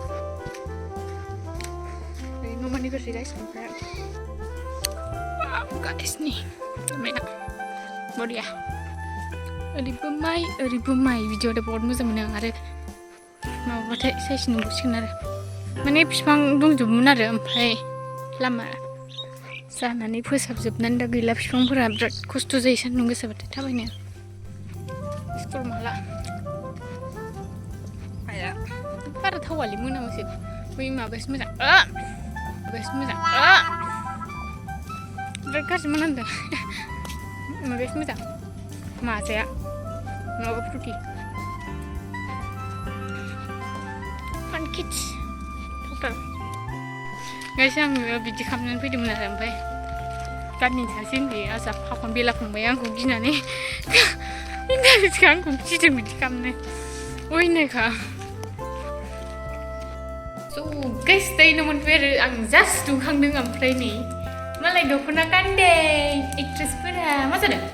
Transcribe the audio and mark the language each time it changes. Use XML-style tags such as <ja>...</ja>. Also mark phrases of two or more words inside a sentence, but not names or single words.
<brx>न'मानि गोसो गाइस ओमफ्राय गाइसनि लामाया बरिया ओरैबो माइ भिडिअ'आव बहुत मोजां मोनो आं आरो माबाबाथाय साइज नुसिगोन आरो माने बिफां दंजोबोमोन आरो ओमफ्राय लामा जानानै फोसाबजोबनानै दा गैला बिफांफोरा बिराद खस्थ' जायो सान्दुं गोसाबाथाय थाबायनो स्कुल माला आया बारा थावालै मोनामोसो बै माबायासो मोजां बिराद गाज्रि मोनामदों माबायासो मोजां माजाया नङाबा फ्रुटि</brx> <en>Fun kids total guys</en> <brx>आङो बिदि खालामनानै फैदोंमोन आरो ओमफ्राय गाननि सासे उन्दै आजा फाखन बेला फंबाय आंखौ गिनानै इन्टारेस्टखौ आंखौ गिदों बिदि खालामनो अयनायखा स' गाइस दायो मोनफैबाय आरो आं जास्ट दुंखांदों ओमफ्राय नै मालाय दख'ना गानदे एक्ट्रेसफोरा मा जादों</brx>